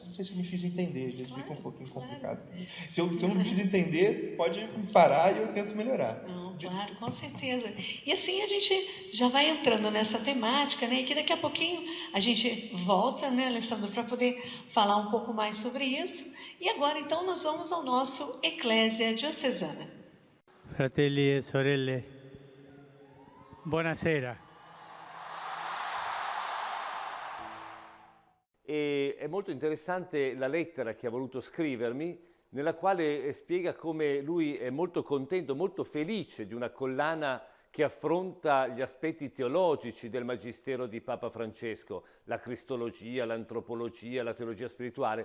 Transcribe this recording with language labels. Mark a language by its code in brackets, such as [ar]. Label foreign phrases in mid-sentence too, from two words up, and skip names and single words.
[pt] Não sei se eu me fiz entender, às vezes fica um pouquinho complicado. Se eu não me fiz entender, pode parar e eu tento melhorar. Não, claro, com certeza. E assim a gente já vai entrando nessa temática, né? E que daqui a pouquinho a gente volta, né, Alessandro, para poder falar um pouco mais sobre isso. E agora, então, nós vamos ao nosso Eclésia Diocesana. [it] Fratelli e sorelle, buonasera. E è molto interessante la lettera che ha voluto scrivermi, nella quale spiega come lui è molto contento, molto felice di una collana che affronta gli aspetti teologici del magistero di Papa Francesco, la cristologia, l'antropologia, la teologia spirituale.